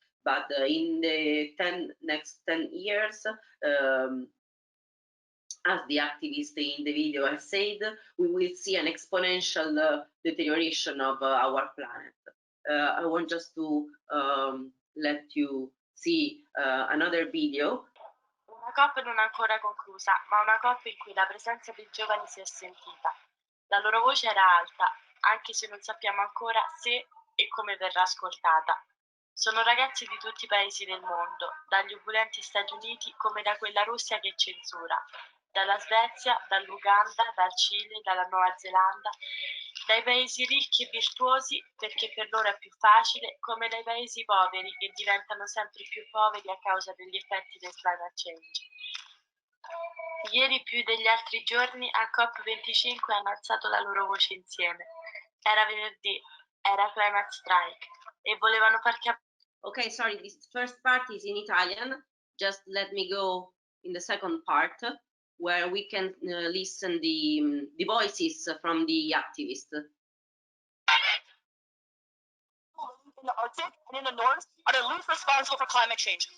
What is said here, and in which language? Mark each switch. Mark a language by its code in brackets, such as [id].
[en] But in the next 10 years, as the activist in the video has said, we will see an exponential deterioration of our planet. I want just to let you see another video. [it] Una COP non ancora conclusa, ma una COP in cui la presenza dei giovani si è sentita. La loro voce era alta, anche se non sappiamo ancora se e come verrà ascoltata. Sono ragazzi di tutti i paesi del mondo, dagli opulenti Stati Uniti come da quella Russia che censura, dalla Svezia, dall'Uganda, dal Cile, dalla Nuova Zelanda, dai paesi ricchi e virtuosi perché per loro è più facile, come dai paesi poveri che diventano sempre più poveri a causa degli effetti del climate change. Ieri più degli altri giorni a COP25 hanno alzato la loro voce insieme. Era venerdì, era climate strike e volevano far capire. [en] Okay, sorry, this first part is in Italian. Just let me go in the second part, where we can listen the voices from the activists. In the Arctic and in the North are the least responsible for climate change.